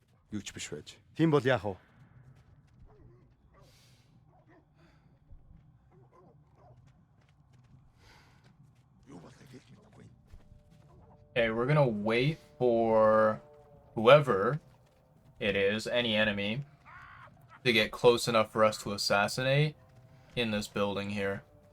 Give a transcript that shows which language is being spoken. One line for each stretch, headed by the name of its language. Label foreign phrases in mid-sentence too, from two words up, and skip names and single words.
Mongolian: Юу ч биш байж. Тийм бол яах вэ?
English: Okay, we're gonna wait for whoever it is, any enemy, to get close enough for us to assassinate in this building here.